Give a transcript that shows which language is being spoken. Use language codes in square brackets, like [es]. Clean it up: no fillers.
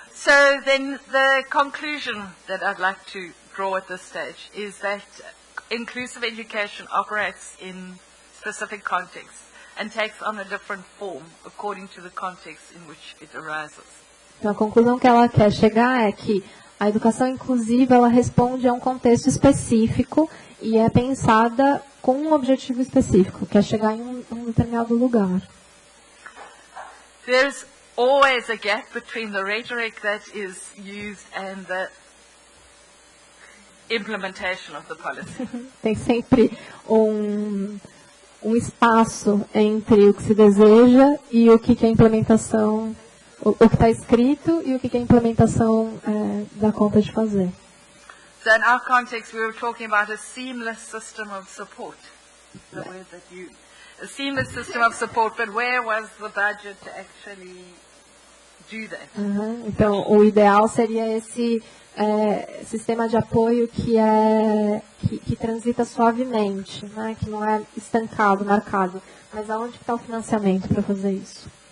[en] So then the conclusion that I'd like to draw at this stage is that inclusive education operates in specific contexts and takes on a different form according to the context in which it arises. [pt] Então a conclusão que ela quer chegar é que a educação inclusiva ela responde a um contexto específico e é pensada com um objetivo específico, que é chegar em um determinado lugar. [en] There's always a gap between the rhetoric that is used and the implementation of the policy. [pt] Tem sempre um espaço entre o que se deseja e o que é a implementação, o que está escrito e o que a implementação dá conta de fazer. [en] So in our context, we were talking about a seamless system of support. The word that you, a seamless system of support, but where was the budget to actually do that? [pt] Então, o ideal seria esse sistema de apoio que transita suavemente, né? Que não é estancado, marcado. Mas aonde está o financiamento para fazer isso?